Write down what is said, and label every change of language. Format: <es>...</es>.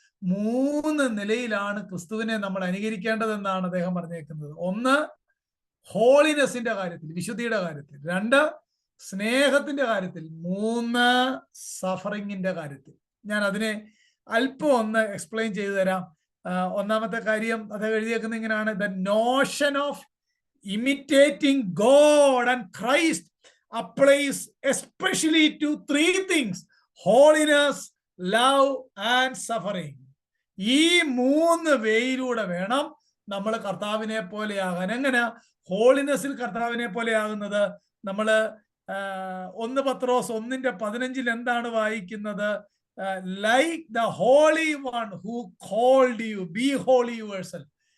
<ml>3 നിലയിലാണ് ക്രിസ്തുവിനെ നമ്മൾ അനുകരിക്കേണ്ടതെന്നാണ് അദ്ദേഹം പറഞ്ഞേക്കുന്നത്. 1, ഹോളിനെസിന്റെ കാര്യത്തിൽ, വിശുദ്ധിയുടെ കാര്യത്തിൽ. 2, സ്നേഹത്തിന്റെ കാര്യത്തിൽ. 3, സഫറിങ്ങിന്റെ കാര്യത്തിൽ. ഞാൻ അതിനെ അല്പം ഒന്ന് എക്സ്പ്ലെയിൻ ചെയ്തു തരാം. ഒന്നാമത്തെ കാര്യം അദ്ദേഹം എഴുതിയേക്കുന്നത് ഇങ്ങനെയാണ്:</ml> <en>The notion of imitating God and Christ applies especially to 3 things: holiness, love and suffering.</en> <ml>ഈ 3 വേയിലൂടെ വേണം നമ്മൾ കർത്താവിനെ പോലെയാകാൻ. എങ്ങനെ ഹോളിനെസ്സിൽ കർത്താവിനെ പോലെയാകുന്നത്? നമ്മൾ 1 പത്രോസ് 1:15 എന്താണ് വായിക്കുന്നത്?</ml> <en>Like the holy one who called you, be holy yourself.</en>